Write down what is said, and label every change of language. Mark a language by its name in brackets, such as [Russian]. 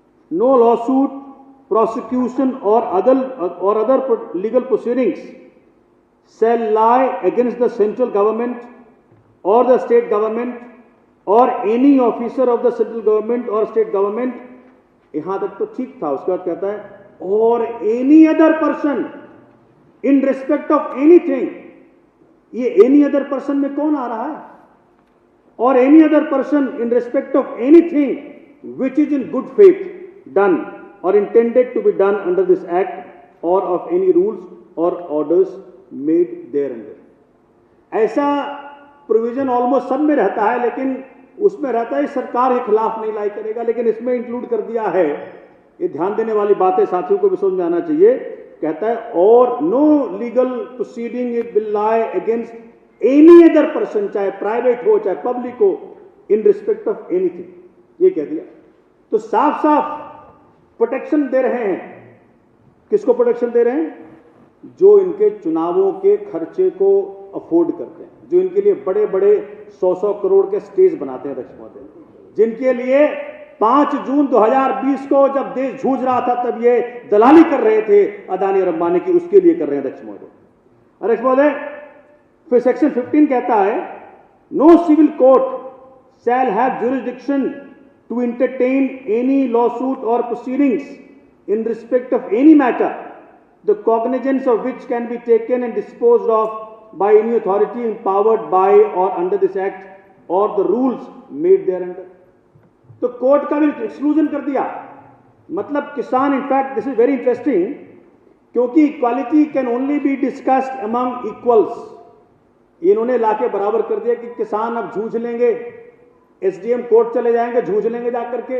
[English] no lawsuit, prosecution or other legal proceedings shall lie against the central government or the state government or any officer of the central government or state government। यहां तक तो ठीक था। उसके बाद कहता है or any other person in respect of anything. [Hindi] ये एनी अदर पर्सन में कौन आ रहा है? [English] Or any other person in respect of anything which is in good faith done or intended to be done under this act or of any rules or orders made thereunder। [Hindi] ऐसा provision almost सब में रहता है, लेकिन उसमें रहता है सरकार के खिलाफ नहीं लाई करेगा, लेकिन इसमें इंक्लूड कर दिया है ये ध्यान देने वाली बात है, साथियों को भी समझ में आना चाहिए। कहता है और no legal proceeding will lie against any other person, चाहे प्राइवेट हो चाहे पब्लिक हो, इन रिस्पेक्ट ऑफ एनीथिंग, ये कह दिया। तो साफ साफ प्रोटेक्शन दे रहे हैं। किसको प्रोटेक्शन दे रहे हैं? जो इनके चुनावों के खर्चे को अफोर्ड करते हैं, जो इनके लिए बड़े बड़े 100-100 करोड़ के स्टेज बनाते हैं अध्यक्ष महोदय, जिनके लिए 5 जून 2020 को जब देश जूझ रहा था तब ये दलाली कर रहे थे अदानी और अंबानी की, उसके लिए कर रहे हैं अध्यक्ष महोदय। [English] अध्यक्ष महोदय, फिर सेक्शन 15 कहता है no civil court shall have jurisdiction to entertain any lawsuit or proceedings in respect of any matter, the cognizance of which can be taken and disposed of by any authority empowered by or under this act or the rules made thereunder. [Hindi] तो court का भी exclusion कर दिया। मतलब किसान, in fact this is very interesting, क्योंकि equality can only be discussed among equals, इन्होंने लाके बराबर कर दिया कि किसान अब जूझ लेंगे, एसडीएम कोर्ट चले जाएंगे, जूझ लेंगे जाकर के।